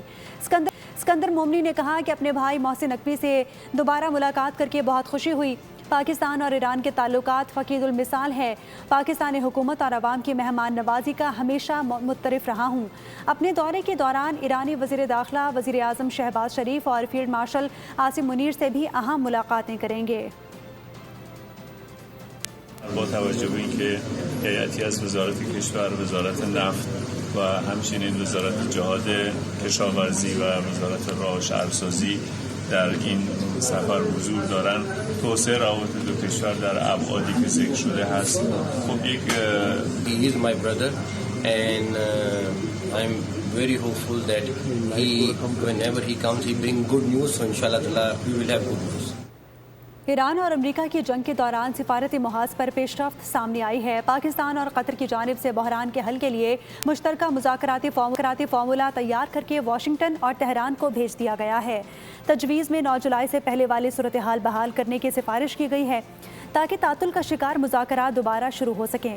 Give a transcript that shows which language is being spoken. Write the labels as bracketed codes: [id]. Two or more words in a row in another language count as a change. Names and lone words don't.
[ur] سکندر مومنی نے کہا کہ اپنے بھائی محسن نقوی سے دوبارہ ملاقات کر کے بہت خوشی ہوئی. پاکستان اور ایران کے تعلقات فقید المثال ہے. پاکستانی حکومت اور عوام کی مہمان نوازی کا ہمیشہ معترف رہا ہوں. اپنے دورے کے دوران ایرانی وزیر داخلہ، وزیر اعظم شہباز شریف اور فیلڈ مارشل عاصم منیر سے بھی اہم ملاقاتیں کریں گے. [fa] با توجه به اینکه هیئتی از وزارت کشور، وزارت نفت و همچنین وزارت جهاد کشاورزی و وزارت راه و شهرسازی در این سفر حضور دارن، توسعه روابط دو کشور در ابعادی که ذکر شده هست. خب یک [en] He is my brother and I'm very hopeful that whenever he comes he bring good news, so inshallah we will have good news. [ur] ایران اور امریکہ کی جنگ کے دوران سفارتی محاذ پر پیش رفت سامنے آئی ہے. پاکستان اور قطر کی جانب سے بحران کے حل کے لیے مشترکہ مذاکراتی فارمولا تیار کر کے واشنگٹن اور تہران کو بھیج دیا گیا ہے. تجویز میں 9 جولائی سے پہلے والی صورت حال بحال کرنے کی سفارش کی گئی ہے تاکہ تعطل کا شکار مذاکرات دوبارہ شروع ہو سکیں.